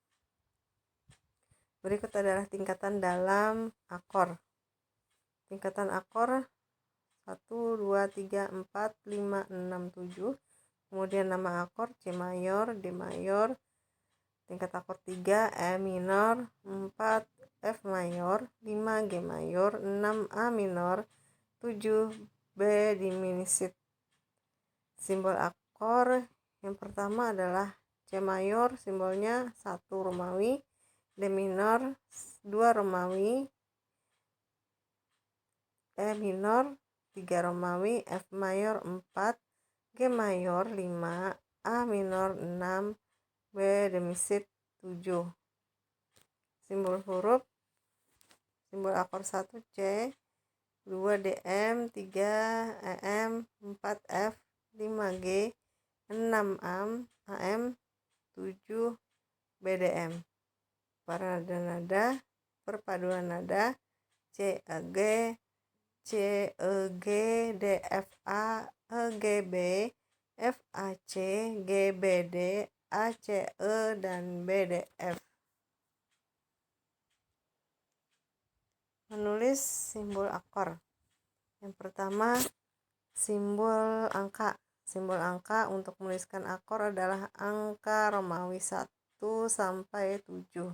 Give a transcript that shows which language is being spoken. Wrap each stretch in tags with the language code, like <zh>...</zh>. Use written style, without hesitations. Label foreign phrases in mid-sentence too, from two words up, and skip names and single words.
<id>Berikut adalah tingkatan dalam akor. Tingkatan akor 1, 2, 3, 4, 5, 6, 7. Kemudian nama akor C mayor, D mayor. Tingkat akor 3 E minor, 4 F mayor, 5 G mayor, 6 A minor, 7 B diminished. Simbol akor yang pertama adalah C mayor, simbolnya 1 Romawi, D minor 2 Romawi, E minor 3 Romawi, F mayor 4, G mayor 5, A minor 6, B diminished 7. Simbol huruf, simbol akor 1 C, 2 DM, 3 EM, 4 F, 5 G, 6 AM, 7 BDM. Para nada-nada perpaduan nada C E G, C E G, D F A, E G B, F A C, G B D, A C E, dan B D F. Menulis simbol akor. Yang pertama Simbol angka. Simbol angka untuk menuliskan akor adalah angka Romawi 1 sampai 7.</id>